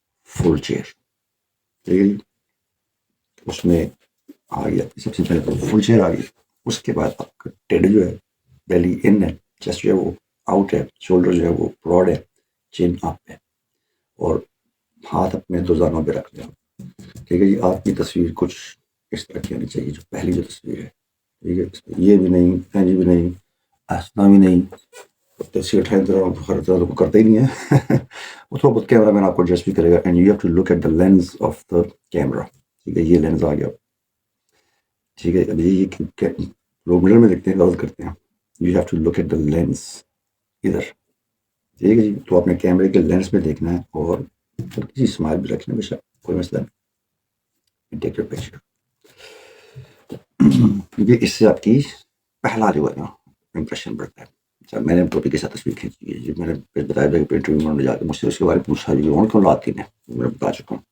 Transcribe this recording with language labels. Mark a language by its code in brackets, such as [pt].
[ur] فل chair, ٹھیک ہے جی، اس میں آ گیا سب سے پہلے تو فل چیئر آ گئی، اس کے بعد آپ کا ٹیڈ جو ہے، بیلی ان ہے، چیسٹ جو ہے وہ آؤٹ ہے، شولڈر جو ہے وہ براڈ ہے، چین اپ ہے، اور ہاتھ اپنے 2 زانوں پہ رکھ لیں، ٹھیک ہے جی۔ آپ کی تصویر کچھ اس طرح کی آنی چاہیے، جو پہلی جو تصویر ہے، ٹھیک ہے، یہ بھی نہیں، [pa] اینج بھی نہیں، ایسنا بھی نہیں، [ur] تصویر اٹھائیں ہر طرح کو کرتا ہی نہیں ہے وہ تھوڑا بہت کیمرہ مین آپ کو ایڈجسٹ بھی کرے گا. [en] And you have to look at the lens of the camera. [ur] ٹھیک ہے, یہ لینس آ گیا. ٹھیک ہے, ابھی یہ لوگ مڈل میں دیکھتے ہیں, غلط کرتے ہیں. [en] You have to look at the lens ادھر. [ur] ٹھیک ہے جی, تو اپنے کیمرے کے لینس میں دیکھنا ہے اور کسی اسمائل بھی رکھنا ہے, بے شک کوئی مسئلہ نہیں. [en] Take your picture. [ur] یہ اس سے آپ کی پہلا جو ہے نا امپریشن بڑھتا ہے. اچھا, میں نے ٹوپی کے ساتھ تصویر کھینچی ہے جی. میں نے بتایا تھا کہ انٹرویو میں جا کے مجھ سے اس کے بارے میں پوچھا جی اور کیوں لاتی ہیں, میں بتا چکا ہوں.